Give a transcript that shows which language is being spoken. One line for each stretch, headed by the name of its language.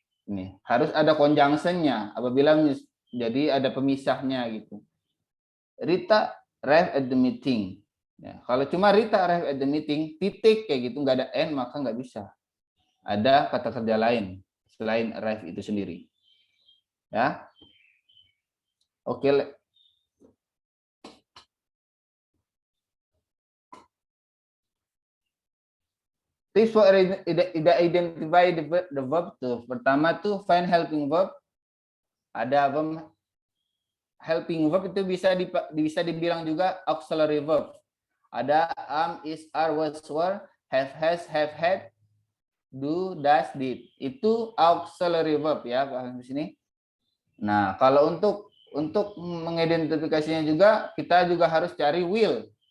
Indonesian: Ini harus ada conjunction-nya. Apabila jadi ada pemisahnya gitu.
English: Rita arrived at the meeting.
Indonesian: Ya, kalau cuma
English: Rita arrived at the meeting,
Indonesian: titik kayak gitu, nggak ada n, maka nggak bisa. Ada kata kerja lain selain arrive itu sendiri. Ya, oke.
English: Tips for identify the verb
Indonesian: tuh. Pertama tuh find helping verb. Ada verb helping verb itu bisa dibilang juga auxiliary verb.
English: Ada am, is, are, was, were, have, has, have had, do, does, did.
Indonesian: Itu auxiliary verb ya, paham di sini. Nah, kalau untuk mengidentifikasinya juga kita juga harus cari will.